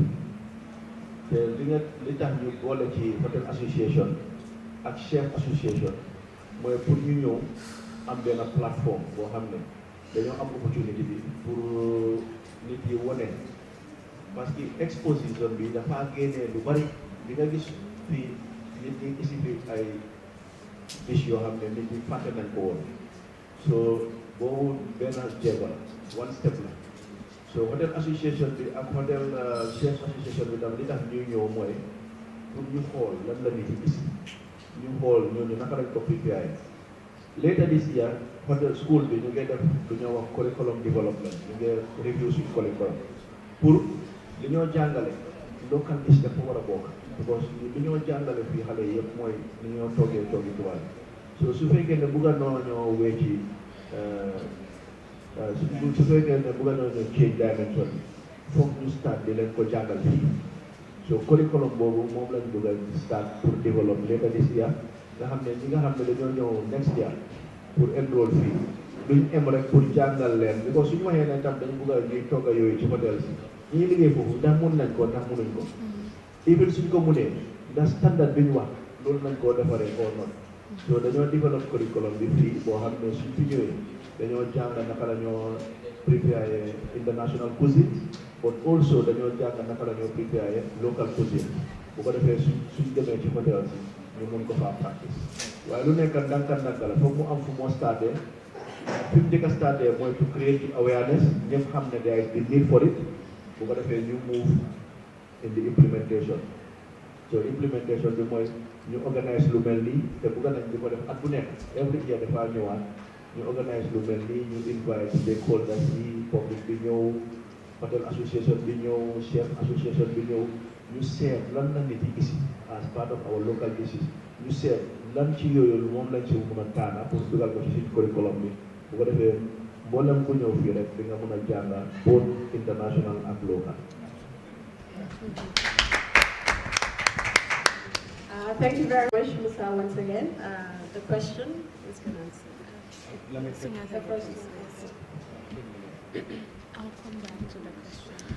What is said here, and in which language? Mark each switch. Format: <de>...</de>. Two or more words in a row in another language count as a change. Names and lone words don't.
<wo>te li tax ñu boole ci</wo> <en>hotel association</en> <wo>ak</wo> <en>chef association</en> <wo>mooy pour ñu ñëw am benn plateforme boo xam ne dañoo am opportunité bi pour nit yi wone</wo> <fr>parce que exposition</fr> <wo>bi dafa génnee lu bari di nga gis fii nit ñi isi fi ay dish yoo xam ne nit ñi fàtte nañ ko woon so boobu benn jéego la</wo> <en>one step</en> <wo>la so</wo> <en>hotel association</en> <wo>bi ak</wo> <en>hotel chef association</en> <wo>bi tam li tax ñuy ñëw mooy pour ñu xool lan la nit yi gis ñu xool ñooñu naka lañ ko préparé</wo> <en>later this year hotel school</en> <wo>bi ñu ngi def lu ñoo wax</wo> <en>curriculum development</en> <wo>ñu ngi review suñu curriculum pour li ñoo jàngale</wo> <en>local dish</en> <wo>dafa war a bokk because li ñoo jàngale fii xale yëpp mooy li ñoo toogee toogi tubaab so su fekkee ne bugga noo ñoo wecci su fekkee ne bugga noo ñoo</wo> <en>change dimension</en> <wo>foog ñu start di leen ko jàngal fii so curriculum boobu moom lañ bëgg a start</wo> <fr>pour développer</fr> <en>later this year</en> <wo>nga xam ne ñi nga xam ne dañoo ñëw</wo> <en>next year</en> <wo>pour enroll fii duñ em rek pour jàngal leen because suñu waxee ne tam dañ bëgg a ñuy togga yooyu ci hôtel si ñi liggéey foofu ndax mun nañ ko ndax munuñ ko even suñ ko munee ndax standard bi ñu wax loolu nañ koo defaree</wo> <en>or not</en> <wo>so dañoo développe curriculum bi fii boo xam ne suñ fi ñëwee dañoo jàng naka la ñoo préparer</wo> <en>international cuisine but also</en> <wo>dañoo jàng naka la ñoo préparer</wo> <en>local cuisine</en> <wo>bu ko defee suñ demee ci hôtel si ñu mun ko faa practice waaye lu nekk ndànka la foog mu am fu moo starté fi mu njëkk a starté mooy</wo> <en>to create awareness</en> <wo>ñëpp xam ne</wo> <en>there is the need for it</en> <wo>bu ko defee ñu</wo> <en>move in the implementation so implementation</en> <wo>bi mooy ñu organise lu mel nii te bëgg nañ di ko def at bu nekk</wo> <en>every year</en> <wo>dafa ñëwaat ñu organise lu mel nii ñu</wo> <en>invite stakeholders</en> <wo>yi public bi ñëw</wo> <en>hotel association</en> <wo>bi ñëw</wo> <en>chef association</en> <wo>bi ñëw ñu seet lan la nit yi gis</wo> <en>as part of our local dishes</en> <wo>ñu seet lan ci yooyu moom lañ ci mën a taana pour dugal ko ci suñu curriculum bi bu ko defee mboolem ku ñëw fii rek di nga mën a jàng</wo> <en>both international</en> <wo>ak local</wo> <en>Thank you very much, Musa, once again. The question is going to answer. The question is I'll come back to the question.</en>